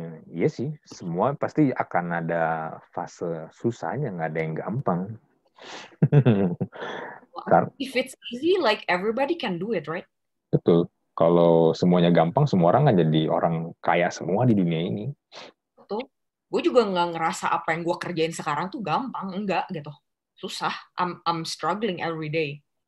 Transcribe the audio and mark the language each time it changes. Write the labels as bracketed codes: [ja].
[id] Iya sih, semua pasti akan ada fase susahnya, nggak ada yang gampang. [en] If it's easy, like everybody can do it, right? [id] Betul. Kalau semuanya gampang, semua orang kan jadi orang kaya semua di dunia ini. Betul. Gue juga nggak ngerasa apa yang gue kerjain sekarang tuh gampang, enggak gitu. Susah. [en] I'm struggling every day.